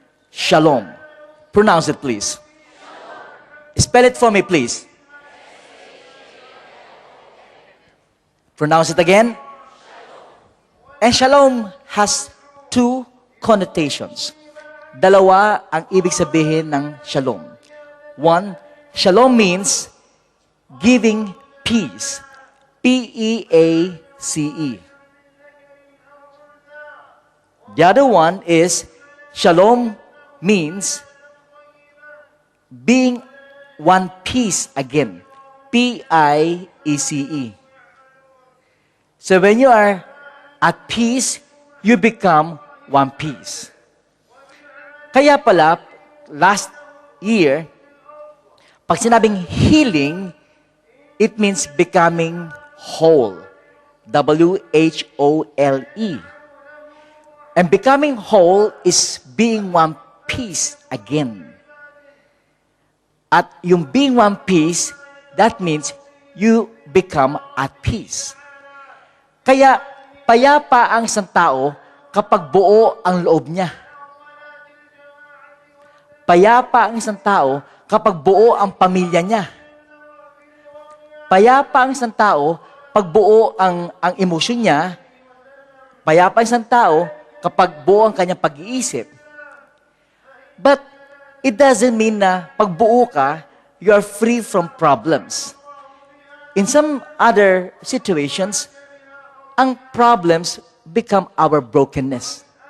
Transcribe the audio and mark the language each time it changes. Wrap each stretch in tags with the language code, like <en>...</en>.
<en>Shalom. Pronounce it, please. Spell it for me, please. Pronounce it again. And shalom has two connotations.</en> <tl>Dalawa ang ibig sabihin ng shalom.</tl> <en>One, shalom means giving peace. P-E-A-C-E. The other one is shalom means being one piece again. P-I-E-C-E. So when you are at peace, you become one piece.</en> <tl>Kaya pala,</tl> <en>last year,</en> <tl>pag sinabing</tl> <en>healing, it means becoming whole. W-H-O-L-E. And becoming whole is being one piece again.</en> <tl>At yung</tl> <en>being one piece, that means you become at peace.</en> <tl>Kaya, payapa ang isang tao kapag buo ang loob niya. Payapa ang isang tao kapag buo ang pamilya niya. Payapa ang isang tao pag buo ang emosyon niya. Payapa ang isang tao kapag buo ang kanyang pag-iisip.</tl> <en>But it doesn't mean</en> <tl>na pag buo ka,</tl> <en>you are free from problems. In some other situations,</en> <tl>ang</tl> <en>problems become our brokenness.</en>